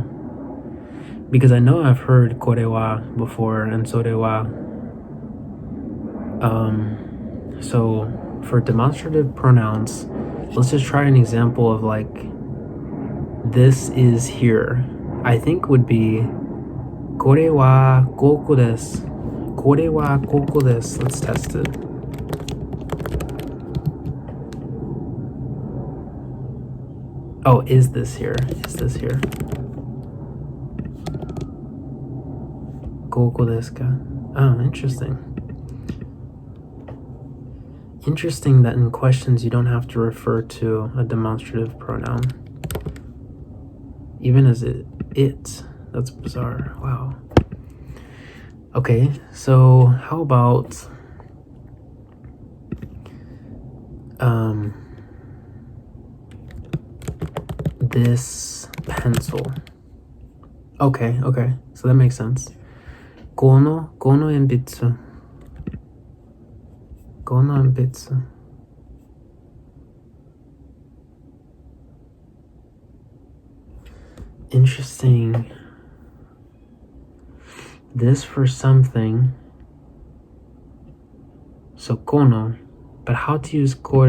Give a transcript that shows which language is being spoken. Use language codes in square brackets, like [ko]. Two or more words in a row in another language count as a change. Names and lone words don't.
[en] Because I know I've heard [ja] これは [en] before and [ja] それは. [en] So for demonstrative pronouns, let's just try an example of like this is here. I think would be [ja] これはここです. これはここです. [en] Let's test it. Oh, is this here? Is this here? [ja] ここですか? [en] Oh, interesting. Interesting that in questions you don't have to refer to a demonstrative pronoun. Even as it. That's bizarre. Wow. Okay, so how about this pencil? Okay, so that makes sense. [ja] この鉛筆。この鉛筆. [en] Interesting. This for something. So kono. But how to use kore?